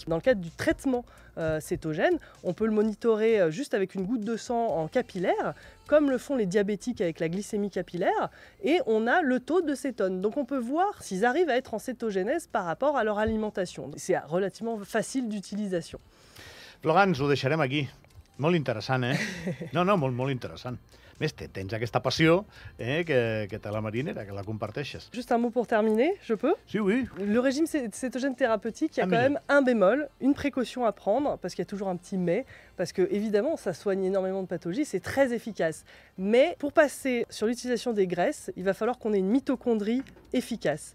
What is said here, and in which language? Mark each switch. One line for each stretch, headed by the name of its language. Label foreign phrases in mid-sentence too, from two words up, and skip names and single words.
French: Dans le cadre du traitement cétogène, on peut le monitorer juste avec une goutte de sang en capillaire, comme le font les diabétiques avec la glycémie capillaire, et on a le taux de cétone. Donc on peut voir s'ils arrivent à être en cétogénèse par rapport à leur alimentation. C'est relativement facile d'utilisation.
Catalan: Florence, ho deixarem aquí. Molt interessant, No, molt interessant. més, tens aquesta passió que t'as la marinera, que la comparteixes.
French: Juste un mot pour terminer, je peux? Sí, oui. Le régime cétogène thérapeutique, il y a quand même un bémol, une précaution à prendre, parce qu'il y a toujours un petit mais, parce que évidemment, ça soigne énormément de pathologies, c'est très efficace. Mais pour passer sur l'utilisation des graisses, il va falloir qu'on ait une mitochondrie efficace.